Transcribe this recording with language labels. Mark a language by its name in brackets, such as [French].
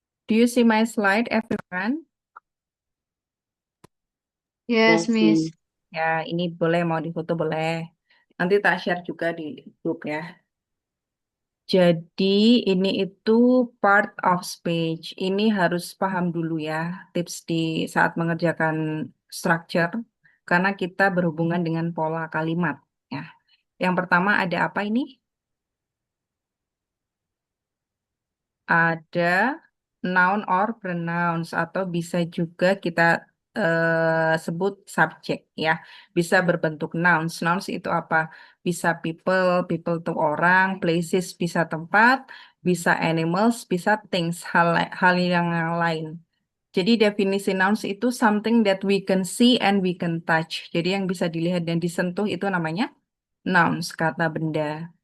[English] Do you see my slide, everyone? Yes, Yes, Miss. Miss. [Indonesian] Ya, ini boleh mau difoto boleh. Nanti tak share juga di grup ya. Jadi ini itu [English] part of speech. [Indonesian] Ini harus paham dulu ya tips di saat mengerjakan structure karena kita berhubungan dengan pola kalimat ya. Yang pertama ada apa ini? Ada [English] noun or pronouns [Indonesian] atau bisa juga kita sebut subjek ya. Bisa berbentuk nouns. Nouns itu apa? Bisa people, people itu orang, places bisa tempat, bisa animals, bisa things, hal yang lain. Jadi definisi [English] nouns itu something that we can see and we can touch. [Indonesian] Jadi yang bisa dilihat dan disentuh itu namanya nouns, kata benda.